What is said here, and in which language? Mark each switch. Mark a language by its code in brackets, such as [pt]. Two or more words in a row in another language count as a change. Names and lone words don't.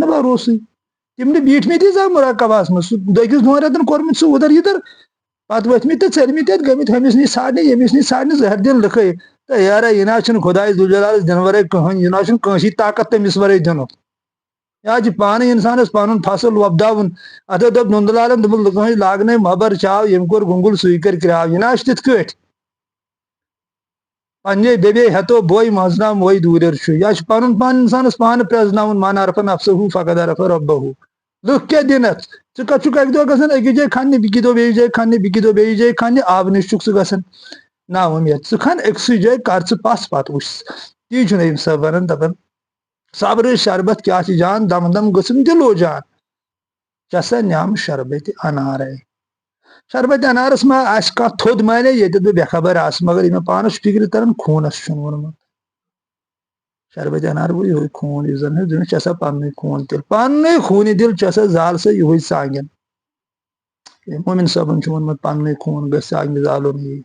[ks] نہٕ بروسٕے تِم نہٕ بیٖٹھمٕتی زانٛہہ مراقبس منٛز سُہ 2-2 رٮ۪تن کوٚرمُت سُہ ادھر یِدھر پتہٕ ؤتھمٕتۍ تہٕ ژٔلمٕتۍ اتہِ گٔمٕتۍ ہُمِس نِش ژھانڈنہِ ییٚمِس نِش ژھانڈنہِ زہر دِنۍ لٕکھے تہٕ یارا یہِ نہ حظ چھُنہٕ خۄداے ذوالجلالس دِنہٕ ورٲے کٕہٕنۍ یہِ نہ حظ چھُنہٕ کٲنٛسی طاقت تٔمِس ورٲے دِنُک یہِ حظ چھُ پانے انسانس پنُن فصل وۄپداوُن اتھو دوٚپ نُندلالن دوٚپُن لُکن ہٕنٛز لاگنے مۄبر چاو ییٚمۍ کوٚر گُنگُل سُے کرِ کرٛاو یہِ نہ حظ چھُ تِتھ کٲٹھۍ پننے بیٚبے ہیتو بوے منٛزناو موے دوٗریر چھُ یہِ حظ چھُ پنُن پان انسانس پانہٕ پرٛزناوُن [ar] من عرفہ نفسہُ فقد عرفہ ربہُ [ks] لُکھ کیاہ دِنۍ اتھ ژٕ کتھ چھُکھ اکہِ دۄہ گژھان أکِس جایہِ کھننہِ بیٚکہِ دۄہ بیٚیِس جایہِ کھننہِ بیٚکہِ دۄہ بیٚیِس جایہِ کھننہِ آبہٕ نِش چھُکھ ژٕ گژھان نا اُمید ژٕ کھن أکسٕے جایہِ کر ژٕ پس پتہٕ وٕچھ تی چھُ نبی صٲب ونان دپان صبرٕ شربت کیاہ چھِ جان دم دم گٔژھٕم دِلو جان چسا نعمہٕ شربتہِ انارے شربتہِ انارس ما آسہِ کانٛہہ تھوٚد مانے ییٚتٮ۪تھ بہٕ بے خبر آسہٕ مگر یہِ مےٚ پانس چھُ فکرِ تران خوٗنس چھُنہٕ ووٚنمُت شربتہِ انار گوٚو یِہوے خوٗن یُس زن چھُ چسا پننُے خوٗن دِل پننُے خوٗنہِ دِل چسا زال سا یِہوے ژانٛگٮ۪ن مومن صٲبن چھُ ووٚنمُت پننُے خوٗن گژھِ ژانٛگہِ زالُن